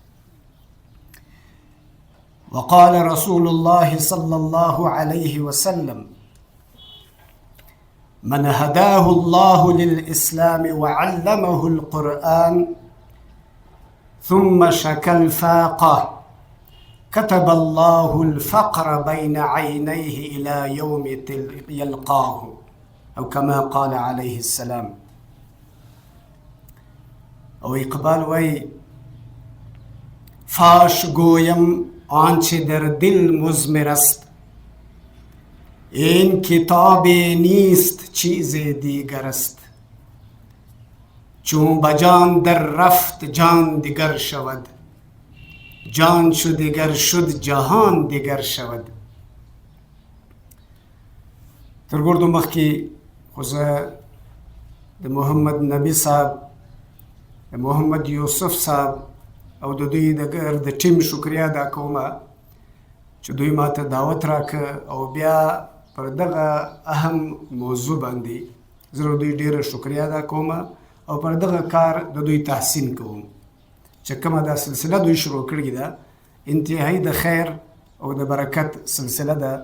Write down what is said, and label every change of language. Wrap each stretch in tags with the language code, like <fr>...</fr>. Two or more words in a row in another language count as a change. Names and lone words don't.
<ar>وقال رسول الله صلى الله عليه وسلم: من هداه الله للإسلام وعلمه القرآن ثم شكى الفاقة كتب الله الفقر بين عينيه إلى يوم يلقاه، أو كما قال عليه السلام.</ar> <ps>او اقبال وی</ps> <fa>فاش گویم آنچه در دل مضمر است، این کتاب نیست چیز دیگر است. چون بجان در رفت جان دیگر شود، جان چو دیگر شد جهان دیگر شود.</fa> <ps>تر ګردو مخکې خو زه د محمد نبی صاحب، د محمد یوسف صاحب او د دوی د ټیم شکریا ادا کومه چې دوی ماته دعوت راکړه او بیا پر دغه اهم موضوع باندې زه دوی ډیره شکریا ادا کومه او پر دغه کار د دوی تحسین کوم چې کومه دا سلسله دوی شروع کړې ده، انتهایی د خیر او د برکت سلسله ده.</ps>